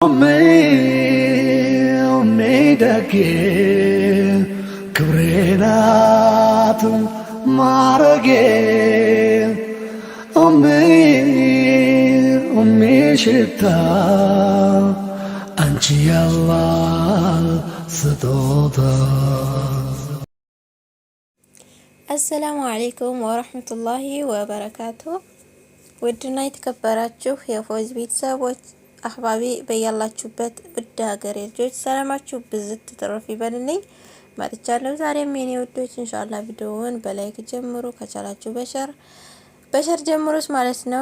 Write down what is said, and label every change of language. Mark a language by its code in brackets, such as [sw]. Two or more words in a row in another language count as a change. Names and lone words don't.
[ar] Omedake Krenat Marage Shita Anchi Allah Sadoda. السلام عليكم ورحمة الله وبركاته. [am] ውድና የተከበራችሁ የፎዝ ቤተሰቦች አህባቢ በያላችሁበት ውድ ሀገሬ ልጆች ሰላማችሁ ብዝት ትረፍ ይበልልኝ መጥቻለሁ። ዛሬም የኔ ውዶች ኢንሻአላህ ቪዲዮውን በላይክ ጀምሩ፣ ከቻላችሁ በሸር ጀምሩስ ማለት ነው።